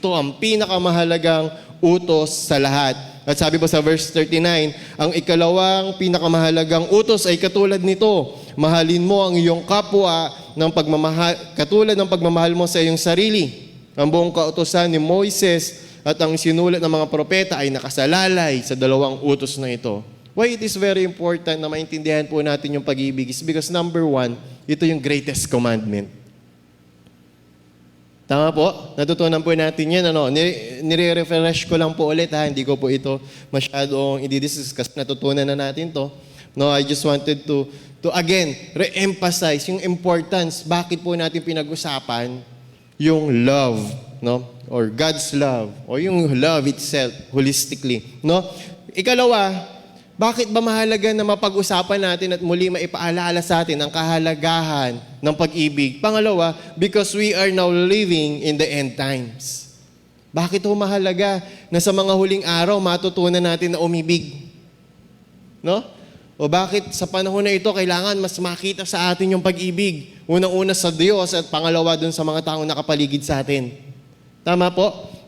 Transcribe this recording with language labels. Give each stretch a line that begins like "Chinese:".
Filipino: Ito ang pinakamahalagang utos sa lahat. At sabi po sa verse 39, ang ikalawang pinakamahalagang utos ay katulad nito, mahalin mo ang iyong kapwa ng katulad ng pagmamahal mo sa iyong sarili. Ang buong kautusan ni Moises at ang sinulat ng mga propeta ay nakasalalay sa dalawang utos na ito.
English: Why it is very important
Filipino: na maintindihan po natin yung pag-ibig
English: is because number one,
Filipino: ito yung
English: greatest commandment.
Filipino: Tama po? Natutunan po natin yan. Nire-refresh ko lang po ulit. Hindi ko po ito masyadong i-discuss kasi natutunan na natin to.
English: I just wanted to again, re-emphasize yung importance.
Filipino: Bakit po natin pinag-usapan yung love,
English: or God's love,
Filipino: or yung love itself, holistically. Ikalawa, bakit ba mahalaga na mapag-usapan natin at muli maipaalala sa atin ang kahalagahan ng pag-ibig?
English: Pangalawa, because we are now living in the end times.
Filipino: Bakit ho mahalaga na sa mga huling araw matutunan natin na umibig? O bakit sa panahon na ito kailangan mas makita sa atin yung pag-ibig? Unang-una sa Diyos at pangalawa dun sa mga taong nakapaligid sa atin. Tama po?